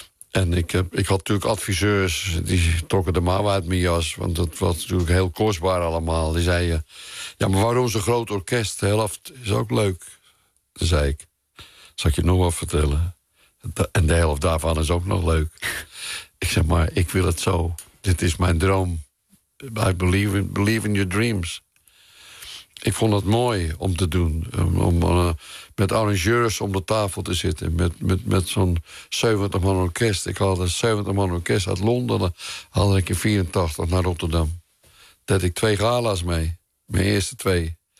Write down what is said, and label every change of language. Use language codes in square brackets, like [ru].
[nl] En ik had natuurlijk adviseurs, die trokken de mouw uit mijn jas... want dat was natuurlijk heel kostbaar allemaal. Die zeiden, ja, maar waarom zo'n groot orkest? De helft is ook leuk, zei ik. Zal ik je nog wat vertellen? En de helft daarvan is ook nog leuk. Ik zeg maar, ik wil het zo. Dit is mijn droom. [en] I believe in your dreams. [nl] Ik vond het mooi om te doen. Om met arrangeurs om de tafel te zitten. Met zo'n 70-man orkest. Ik had een 70-man orkest uit Londen. Dan had ik in 84 naar Rotterdam. Daar had ik 2 gala's mee. Mijn eerste 2.